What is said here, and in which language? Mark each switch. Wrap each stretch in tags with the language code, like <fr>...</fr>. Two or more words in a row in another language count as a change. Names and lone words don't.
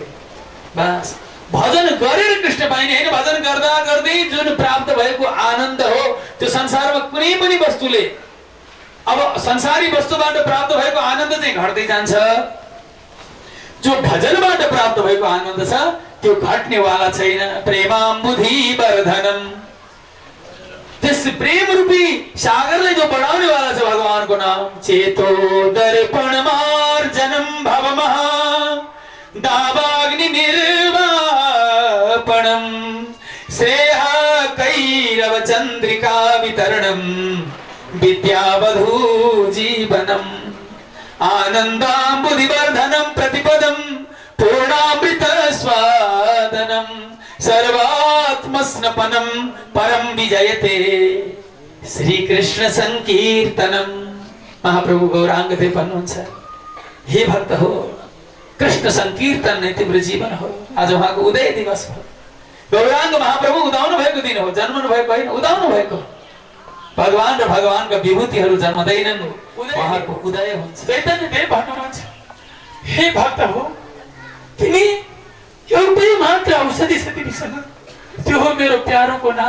<ne>बस भजन गरेर कृष्ण पाइने हैन, भजन गर्दा गर्दै जुन प्राप्त भएको आनन्द हो त्यो संसारमा कुनै पनि वस्तुले, अब संसारी वस्तुबाट प्राप्त भएको आनन्द चाहिँ घट्दै जान्छ। जो भजनबाट प्राप्त भएको आनन्द छ त्यो घट्नेवाला छैन।</ne> <sa>प्रेमाम्बुधि वर्धनम,</sa> <ne>त्यस प्रेम रूपी सागरले जो बढाउने वाला छ भगवानको नाम।</ne> <sa>चेतो दर्पण मार्जनम भवमः दावाग्नि निर्वापणम श्रेयः कैरव चन्द्रिका वितरणं विद्यावधू जीवनम् आनन्दाम्बुधिवर्धनं प्रतिपदं पूर्णामृत स्वादनं सर्वात्मस्नपनं परं विजयते श्री कृष्ण संकीर्तनम।</sa> <ne>महाप्रभु गौरांग देव भन्नुहुन्छ, हे भक्त हो, कृष्ण संकीर्तन नै तिम्रो जीवन हो। आज उहाँको उदय दिवस हो। गौरांग महाप्रभु उदाउनु भएको दिन हो, जन्मनु भएको होइन, उदाउनु भएको। भगवान र भगवानका विभूतिहरू जन्मदैनन्, उहाँको उदय हुन्छ। चैतन्य देव भन्नुहुन्छ, हे भक्त हो, तिमी एउटै मात्र औषधि छ तिमीसँग, त्यो हो मेरो प्यारोको नाम।</ne>